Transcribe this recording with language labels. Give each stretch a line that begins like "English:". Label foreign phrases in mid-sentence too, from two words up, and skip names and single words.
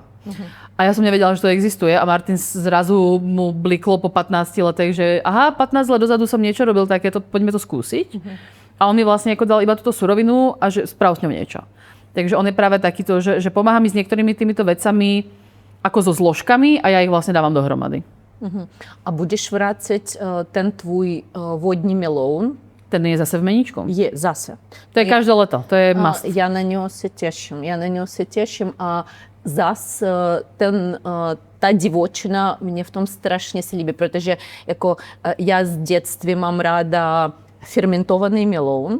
Slovak: A ja som nevedela, že to existuje a Martin zrazu mu bliklo po 15 letech, že aha, 15 let dozadu som niečo robil takéto, poďme to skúsiť. A on mi vlastne ako dal iba túto surovinu a že sprav s ňou niečo. Takže on je práve takýto, že pomáha mi s niektorými týmito vecami ako so zložkami a ja ich vlastne dávam dohromady.
Czech: A budeš vrácať ten tvůj vodní meloun? Ten je zase v meníčku? Je, zase.
Slovak: To je každé leto, to je must.
Czech: Já na něho se těším a zas ta divočina mě v tom strašně se líbí, protože jako já z dětství mám ráda fermentovaný meloun.